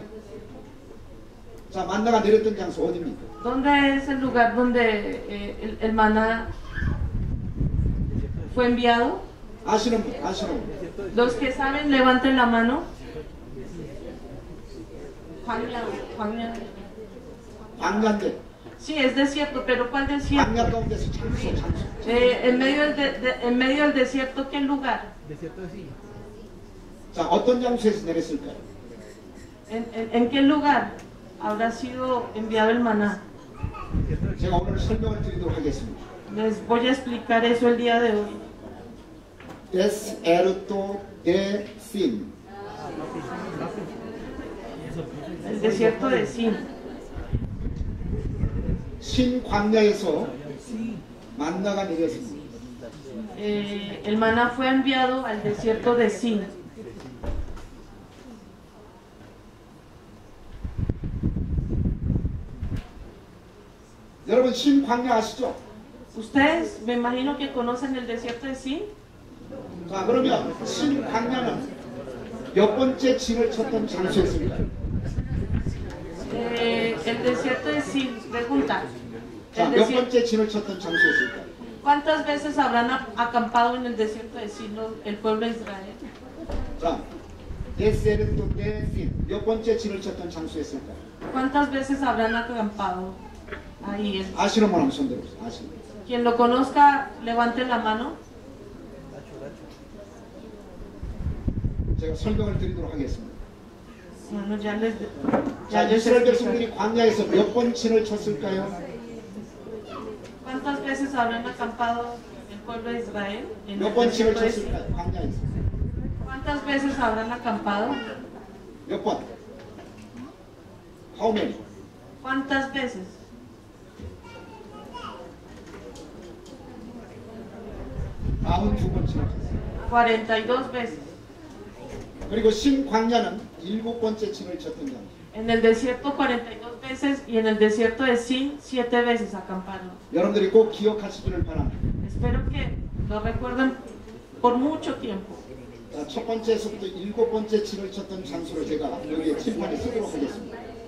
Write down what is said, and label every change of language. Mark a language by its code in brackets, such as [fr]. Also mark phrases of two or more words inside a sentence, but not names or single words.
[ko] 자, 만나가 내렸던 장소 어디입니까? [es] ¿Dónde es el lugar donde el maná fue enviado? [ko] 아시는 분. [es] Los que saben, levanten la mano. [ko] 광야인데. [es] Sí, es desierto, pero ¿cuál desierto? [ko] 광야 가운데서 장소. [es] En medio del desierto, ¿qué lugar? [ko] 자, 어떤 장소에서 내렸을까요? [es] ¿En qué lugar habrá sido enviado el maná? [ko] 제가 오늘 설명을 드리도록 하겠습니다. [es] Les voy a explicar eso el día de hoy. Desierto de Sin. El desierto de Sin. [ko] 신 광야에서 만나가 내렸습니다. [es] El maná fue enviado al desierto de Sin. [ko] 여러분 신 광야 아시죠? [es] Ustedes me imagino que conocen el desierto de Sin. [ko] 자, 그러면 신 광야는 몇 번째 진을 쳤던 장소였습니까? [es] El desierto de Sin, pregunta. [ko] 자, 몇 번째 진을 쳤던 장소였을까요? [es] ¿Cuántas veces habrán acampado en el desierto de Sin el pueblo de Israel? [ko] 자, [es] desierto de Sin [ko] 몇 번째 진을 쳤던 장소였을까요? [es] ¿Cuántas veces habrán acampado ahí? [ko] 아시는 분 한번 손 들어보세요. 아시는 분. [es] Quien lo conozca, levante la mano. [ko] 제가 설명을 드리도록 하겠습니다. [es] Bueno, ya les [ko] 자, [es] explicaré. [ko] 이스라엘 백성들이 광야에서 몇 번 진을 쳤을까요? [es] ¿Cuántas veces habrán acampado el pueblo de Israel en [ko] 몇 [es] el [ko] 번 진을 [es] desierto de Sin? [ko] 쳤을까요? 광야에서 [es] ¿Cuántas veces habrán acampado? [ko] 몇 번? [en] How many? [es] ¿Cuántas veces? [ko] 두 번 진을 쳤어요. [es] 42 veces. [ko] 그리고 신 광야는 7번째 진을 쳤던 장소. [es] En el desierto 42 veces y en el desierto de Sin 7 veces acamparon. [ko] 여러분들이 꼭 기억하시기를 바랍니다. [es] Espero que lo recuerden por mucho tiempo. [ko] 자, 첫 번째에서부터 7번째 진을 쳤던 장소를 제가 여기에 칠판에 쓰도록 하겠습니다.